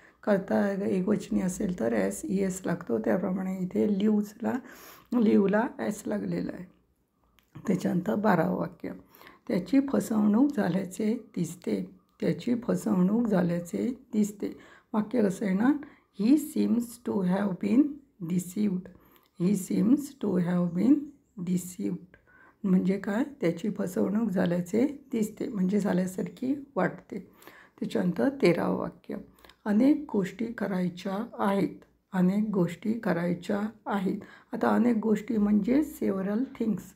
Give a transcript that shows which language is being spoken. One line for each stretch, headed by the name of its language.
Marathi: करता एकवचनी असेल तर SES लागतो. त्याप्रमाणे इथे लिव्हला S लागलेला आहे. त्याच्यानंतर 12वं वाक्य. त्याची फसवणूक झाल्याचे दिसते. त्याची फसवणूक झाल्याचे दिसते. वाक्य कसं आहे ना?
English: He seems to have been deceived. He seems to have been deceived
Marathi: म्हणजे काय? त्याची फसवणूक झाल्याचे दिसते म्हणजे झाल्यासारखी वाटते. त्याच्यानंतर 13वं वाक्य. अनेक गोष्टी करायच्या आहेत. अनेक गोष्टी करायच्या आहेत. आता अनेक गोष्टी म्हणजे
English: Several things.